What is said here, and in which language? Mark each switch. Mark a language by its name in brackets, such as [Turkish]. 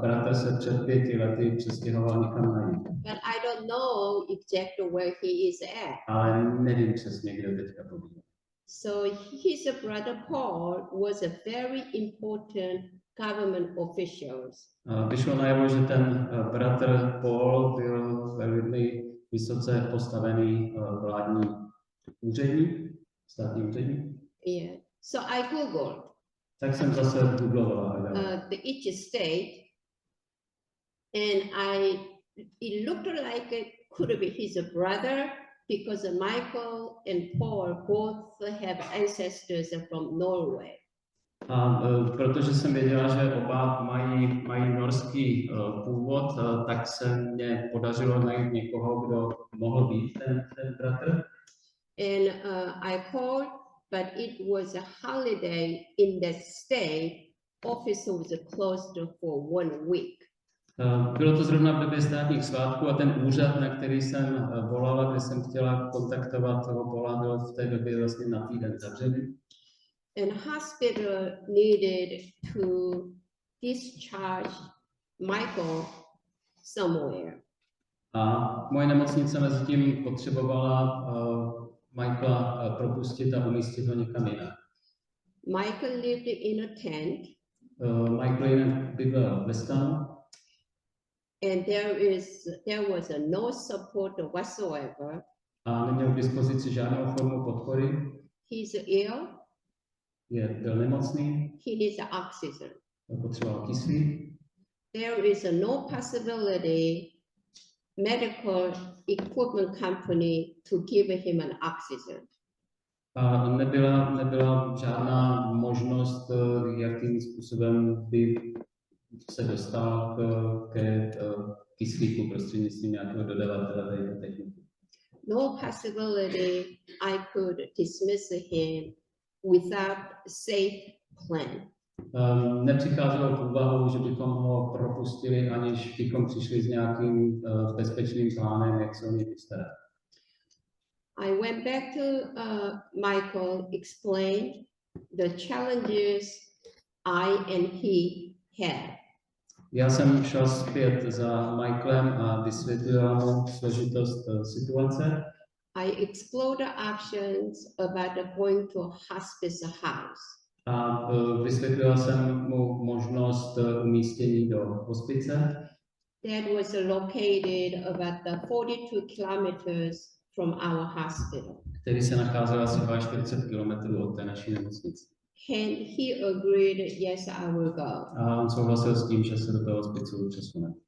[Czech] bratr se před 5 lety přestěhoval někam na jih. [English] But I don't know exactly where he is at. [Czech] Ale nevím přesně, kde teďka pobývá. [English] So his brother Paul was a very important government official. [Czech] Vyšlo najevo, že ten bratr Paul byl velmi vysoce postavený vládní úředník, státní úředník. [English] Yeah. So I Googled [Czech] Tak jsem zase googlovala. [English] each state, and it looked like it could be his brother because Michael and Paul both have ancestors from Norway. [Czech] A protože jsem věděla, že oba mají norský původ, tak se mně podařilo najít někoho, kdo mohl být ten bratr. [English] And I called, but it was a holiday in the state. Office was closed for 1 week. [Czech] Bylo to zrovna v době státních svátků a ten úřad, na který jsem volala, kde jsem chtěla kontaktovat toho Paula, byl v té době vlastně na týden zavřený. [English] And hospital needed to discharge Michael somewhere. [Czech] A moje nemocnice mezi tím potřebovala Michaela propustit a umístit ho někam jinak. [English] Michael lived in a tent, [Czech] Michael jinak bydlel ve stanu [English] and there was no support whatsoever. [Czech] a neměl k dispozici žádnou formu podpory. [English] He's ill. [Czech] Byl nemocný, [English] He needs oxygen. [Czech] potřeboval kyslík. [English] There is no possibility medical equipment company to give him an oxygen. [Czech] A nebyla žádná možnost, jakým způsobem by se dostal ke kyslíku prostřednictvím nějakého dodavatele této techniky. [English] No possibility I could dismiss him without safe plan. [Czech] Nepřicházelo v úvahu, že bychom ho propustili, aniž bychom přišli s nějakým bezpečným plánem, jak se o něj postarat. [English] I went back to Michael, explained the challenges I and he had. [Czech] Já jsem šel zpět za Michaelem a vysvětlila mu složitost situace. [English] I explored the options about going to a hospice house. [Czech] A vysvětlila jsem mu možnost umístění do hospice, [English] That was located about 42 kilometers from our hospital. [Czech] který se nacházel asi 40 km od té naší nemocnice. [English] And he agreed, yes, I will go. [Czech] A on souhlasil s tím, že se do toho hospicu přesune.